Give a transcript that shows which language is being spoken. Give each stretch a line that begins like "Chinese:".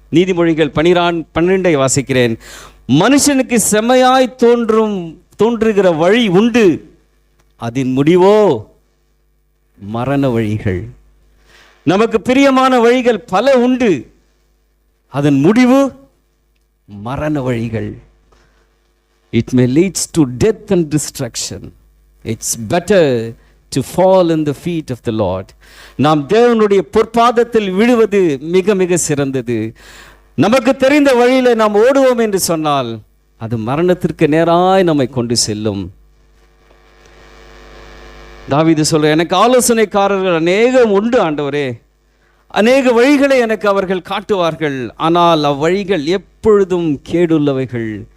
Tamil: நீதிமொழிகள் 12 வாசிக்கிறேன். மனுஷனுக்கு செம்மையாய் தோன்றுகிற வழி உண்டு, அதன் முடிவோ மரண வழிகள். நமக்கு பிரியமான வழிகள் பல உண்டு, அதன் முடிவு மரண வழிகள்.
English: It may leads to death and destruction. It's better to fall in the feet of the Lord.
Tamil: நாம் தேவனுடைய பொற்பாதத்தில் விழுவது மிக மிக சிறந்தது. நமக்கு தெரிந்த வழியில நாம் ஓடுவோம் என்று சொன்னால் அது மரணத்திற்கு நேராய் நம்மை கொண்டு செல்லும். தாவீது சொல்ற, எனக்கு ஆலோசனைக்காரர்கள் அநேகம் உண்டு ஆண்டவரே, அநேக வழிகளை எனக்கு அவர்கள் காட்டுவார்கள், ஆனால் அவ்வழிகள் எப்பொழுதும் கேடுள்ளவைகள்.